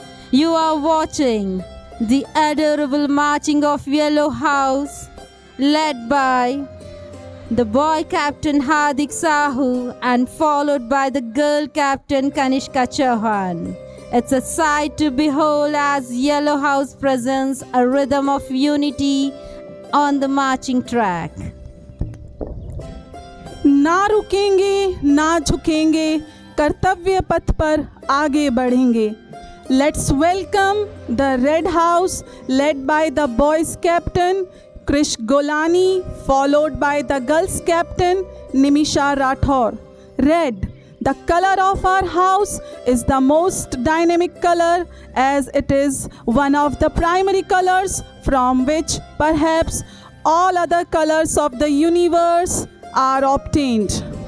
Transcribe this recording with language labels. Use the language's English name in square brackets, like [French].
[English] You are watching the adorable marching of Yellow House, led by the boy captain Hardik Sahu and followed by the girl captain Kanishka Chauhan. It's a sight to behold as Yellow House presents a rhythm of unity on the marching track. [Hindi] ना रुकेंगे ना झुकेंगे, कर्तव्य पथ पर आगे बढ़ेंगे. [English] Let's welcome the Red House led by the boys captain Krish Golani, followed by the girls captain Nimisha Rathore. Red, the color of our house, is the most dynamic color as it is one of the primary colors from which perhaps all other colors of the universe are obtained.